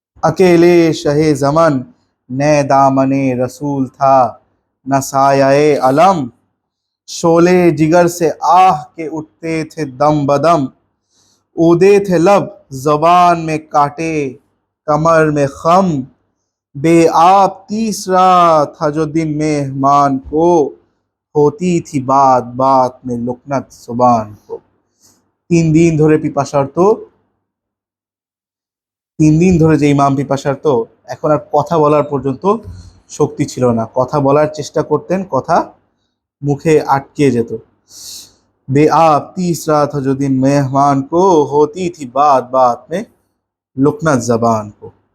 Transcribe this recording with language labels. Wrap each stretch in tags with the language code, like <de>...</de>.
<hi>अकेले शहे जमन, न दामने रसूल था न साये अलम, शोले जिगर से आह के उठते थे दम बदम, उदे थे लब जबान में काटे कमर में खम, बेआब तीसरा था जो दिन मेहमान को, होती थी बात बात में लुकनत जुबान को।</hi> <bn>3 দিন ধরে পিপাসার্ত, 3 দিন ধরে যে ইমাম পিপাসার্ত, এখন আর কথা বলার পর্যন্ত শক্তি ছিল না, কথা বলার চেষ্টা করতেন, কথা মুখে আটকে যেত।</bn> <hi>बेआब तीसरा था जो दिन मेहमान को, होती थी बात बात में लुकनत जबान को।</hi>